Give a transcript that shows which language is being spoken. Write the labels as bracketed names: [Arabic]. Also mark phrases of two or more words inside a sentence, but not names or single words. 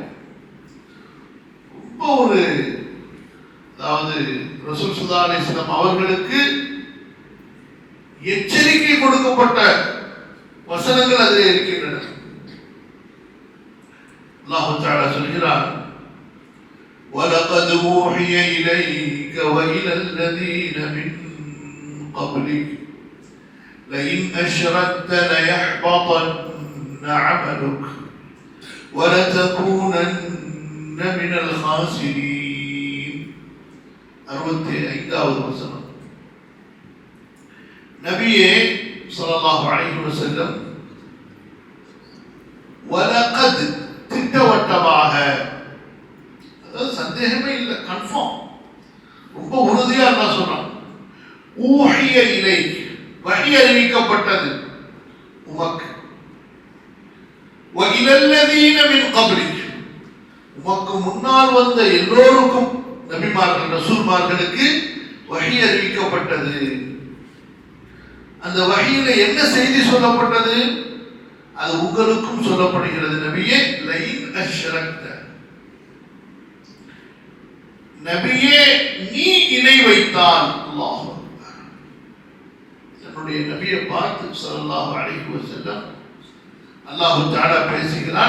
[Tamil] ரொம்ப ஒரு, அதாவது ரசூல் [Arabic] صلى الله عليه وسلم [Tamil] அவர்களுக்கு எச்சரிக்கை கொடுக்கப்பட்ட வசனங்கள் அதில் இருக்கின்றன. [Arabic] الله تعالى [Tamil] சொல்கிறார், [Arabic] وَلَقَدْ أُوحِيَ إِلَيْكَ وَإِلَى الَّذِينَ مِنْ قَبْلِكَ لَئِنْ أَشْرَكْتَ لَيَحْبَطَنَّ عَمَلُكَ وَلَتَكُونَنَّ مِنَ الْخَاسِرِينَ. [Tamil] 65வது வசனம். நபியே [Arabic] صلى الله عليه وسلم, [Tamil] வலகத் திட்டவட்டமாக, அதாவது சந்தேகமே இல்லை, கன்ஃபார்ம், ரொம்ப உறுதியா அல்லாஹ் சொல்றான். [Arabic] أوحي إليك, [Tamil] வஹி அறிவிக்கப்பட்டது உமக்கு. [Arabic] وَإِلَى الَّذِينَ مِنْ قَبْلِكَ [Tamil] உமக்கு முன்னால் வந்த எல்லோருக்கும் நபிமார்கள் ரசூல்மார்களுக்கு வஹி அறிவிக்கப்பட்டது. அந்த வஹியில என்ன செய்தி சொல்லப்பட்டது? அது உங்களுக்கும் சொல்லப்படுகிறது. நபியே [Arabic] لئن أشركت, [Tamil] நபியே நீ இணை வைத்தால், அல்லாஹ் தன்னுடைய நபியை பார்த்து [Arabic] صلى الله عليه وسلم الله تعالى [Tamil] பேசுகிறான்.